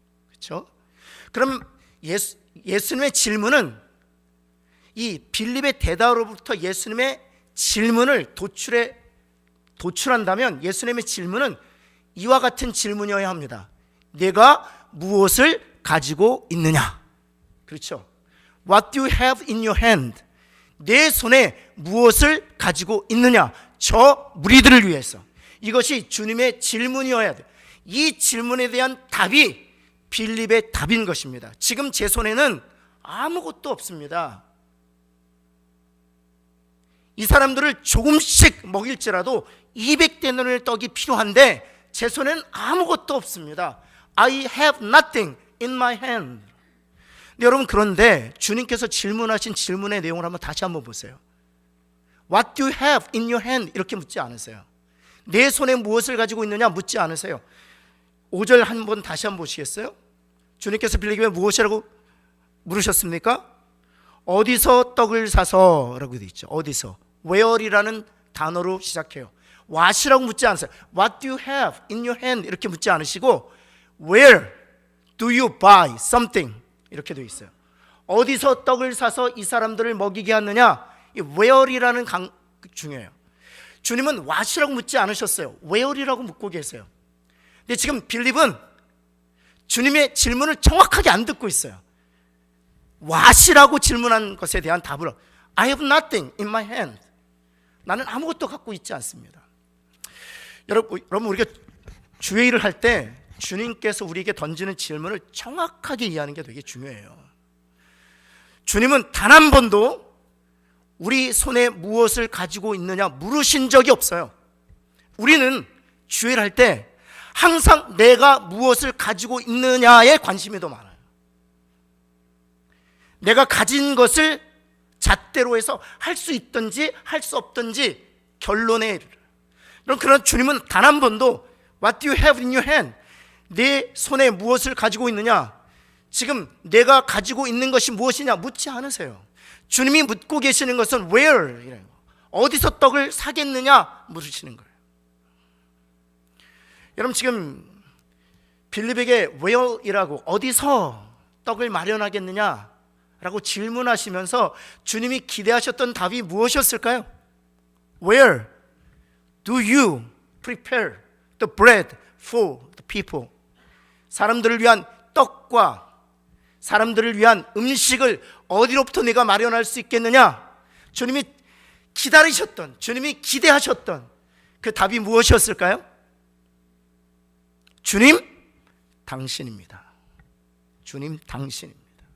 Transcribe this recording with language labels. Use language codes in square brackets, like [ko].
[ko] 그렇죠? 그럼 예수님의 질문은 이 빌립의 대답으로부터 예수님의 질문을 도출한다면 예수님의 질문은 이와 같은 질문이어야 합니다. 내가 무엇을 가지고 있느냐? 그렇죠. [en] What do you have in your hand? [ko] 내 손에 무엇을 가지고 있느냐? 저 무리들을 위해서. 이것이 주님의 질문이어야 돼요. 이 질문에 대한 답이 빌립의 답인 것입니다. 지금 제 손에는 아무것도 없습니다. 이 사람들을 조금씩 먹일지라도 200데나리온의 떡이 필요한데 제 손에는 아무것도 없습니다. [en] I have nothing in my hand. [ko] 여러분, 그런데 주님께서 질문하신 질문의 내용을 다시 한번 보세요. [en] What do you have in your hand? [ko] 이렇게 묻지 않으세요. 내 손에 무엇을 가지고 있느냐 묻지 않으세요. 5절 한번 다시 한번 보시겠어요? 주님께서 빌립에게 무엇이라고 물으셨습니까? 어디서 떡을 사서 라고 되어 있죠. 어디서? where이라는 단어로 시작해요. what이라고 묻지 않으세요. [en] What do you have in your hand? [ko] 이렇게 묻지 않으시고 [en] where do you buy something? [ko] 이렇게 되어 있어요. 어디서 떡을 사서 이 사람들을 먹이게 하느냐? 이 where이라는 중요해요. 주님은 what이라고 묻지 않으셨어요. where이라고 묻고 계세요. 근데 지금 빌립은 주님의 질문을 정확하게 안 듣고 있어요. what이라고 질문한 것에 대한 답을 [en] I have nothing in my hand. [ko] 나는 아무것도 갖고 있지 않습니다. 여러분, 우리가 주의 일을 할 때 주님께서 우리에게 던지는 질문을 정확하게 이해하는 게 되게 중요해요. 주님은 단 한 번도 우리 손에 무엇을 가지고 있느냐 물으신 적이 없어요. 우리는 주의 일을 할 때 항상 내가 무엇을 가지고 있느냐에 관심이 더 많아요. 내가 가진 것을 잣대로 해서 할 수 있든지 할 수 없든지 결론에 이르러. 그러나 주님은 단 한 번도 [en] What do you have in your hand? [ko] 내 손에 무엇을 가지고 있느냐? 지금 내가 가지고 있는 것이 무엇이냐 묻지 않으세요. 주님이 묻고 계시는 것은 where? 어디서 떡을 사겠느냐 물으시는 거예요. 여러분, 지금 빌립에게 where이라고 어디서 떡을 마련하겠느냐 라고 질문하시면서 주님이 기대하셨던 답이 무엇이었을까요? [en] Where do you prepare the bread for the people? [ko] 사람들을 위한 떡과 사람들을 위한 음식을 어디로부터 내가 마련할 수 있겠느냐? 주님이 기다리셨던, 주님이 기대하셨던 그 답이 무엇이었을까요? 주님, 당신입니다. 주님, 당신입니다.